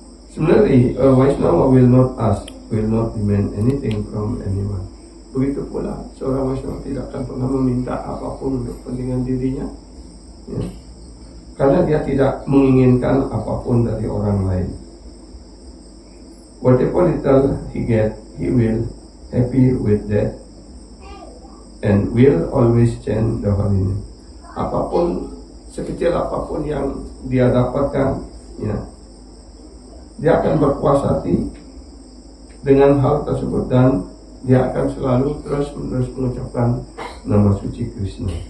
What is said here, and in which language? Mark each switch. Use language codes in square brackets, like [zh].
[en] Similarly, a Vaishnava will not ask, will not demand anything from anyone. [id] Begitu pula seorang Vaishnava tidak akan pernah meminta apapun untuk kepentingan dirinya, ya. Karena dia tidak menginginkan apapun dari orang lain. [en] Whatever little he get, he will happy with that, and will always chant the holy name. [id] Apapun, sekecil apapun yang dia dapatkan, ya, dia akan berpuas hati dengan hal tersebut dan dia akan selalu terus-menerus mengucapkan nama suci Krishna.